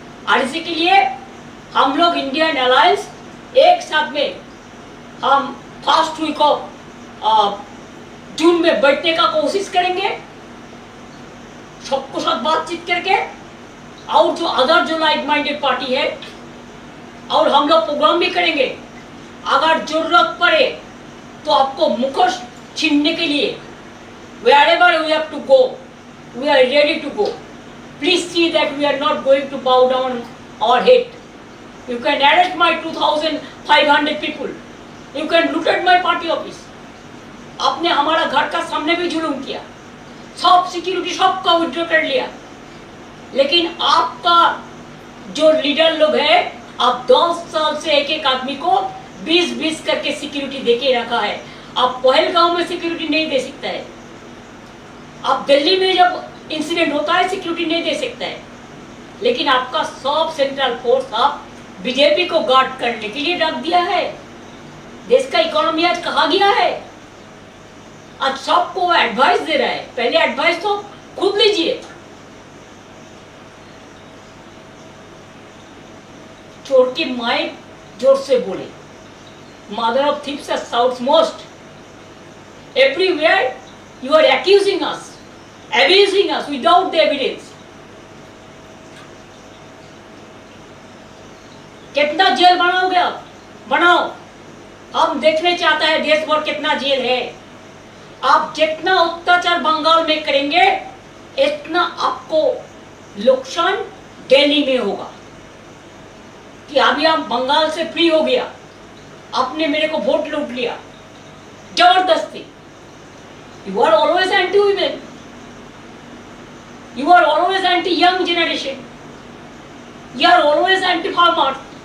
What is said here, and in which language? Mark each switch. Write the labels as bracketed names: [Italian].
[Hindi] और इसी के लिए हम लोग इंडियन अलायंस एक साथ में हम फर्स्ट वीक ऑफ जून में बैठने का कोशिश करेंगे, सबको साथ बातचीत करके। और जो अदर जो लाइक माइंडेड पार्टी है, और हम लोग प्रोग्राम भी करेंगे। अगर जरूरत पड़े तो आपको मुखोश छीनने के लिए [English] wherever we have to go, we are ready to go. Please see that we are not going to bow down our head. You can arrest my 2,500 people. You can loot at my party office. [Hindi] आपने हमारा घर का सामने भी जुलूम किया, सब security सबका विड्रॉ कर लिया। लेकिन आपका जो लीडर लोग है, आप 10 साल से एक एक आदमी को 20-20 करके सिक्योरिटी देके रखा है। आप पहलगांव में सिक्योरिटी नहीं दे सकता है, आप दिल्ली में जब इंसिडेंट होता है सिक्योरिटी नहीं दे सकता है। लेकिन आपका सब सेंट्रल फोर्स आप बीजेपी को गार्ड करने के लिए रख दिया है। देश का इकोनॉमी आज कहाँ गया है? आज सबको एडवाइस दे रहा है। पहले एडवाइस तो खुद लीजिए। चोर की माए जोर से बोले, [English] Mother of thieves shouts most. Everywhere you are accusing us, abusing us without the evidence. [Hindi] कितना जेल बनाओगे आप? बनाओ, हम देखने चाहते हैं देश भर कितना जेल है। आप जितना अत्याचार बंगाल में करेंगे, इतना आपको नुकसान दिल्ली में होगा। कि अभी हम बंगाल से फ्री हो गया, आपने मेरे को वोट लूट लिया जबरदस्ती। [English] You are always anti-women. You are always anti-young generation. You are always anti-farmers.